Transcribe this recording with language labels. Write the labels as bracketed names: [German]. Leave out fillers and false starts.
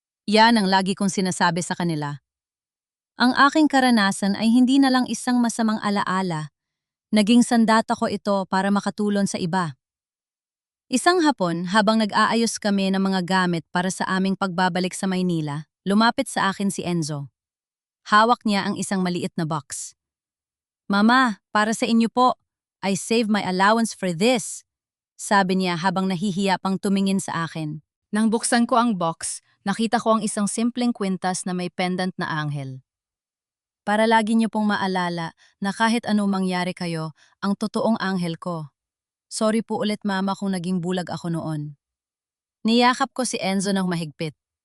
[Filipino] Yan ang lagi kong sinasabi sa kanila. Ang aking karanasan ay hindi na lang isang masamang alaala. Naging sandata ko ito para makatulong sa iba. Isang hapon, habang nag-aayos kami ng mga gamit para sa aming pagbabalik sa Maynila, lumapit sa akin si Enzo. Hawak niya ang isang maliit na box. Mama, para sa inyo po. [English] I saved my allowance for this. [Filipino] Sabi niya habang nahihiya pang tumingin sa akin. Nang buksan ko ang box, nakita ko ang isang simpleng kwintas na may pendant na anghel. Para lagi niyo pong maalala na kahit ano mangyari kayo, ang totoong anghel ko. Sorry po ulit mama kung naging bulag ako noon. Niyakap ko si Enzo ng mahigpit.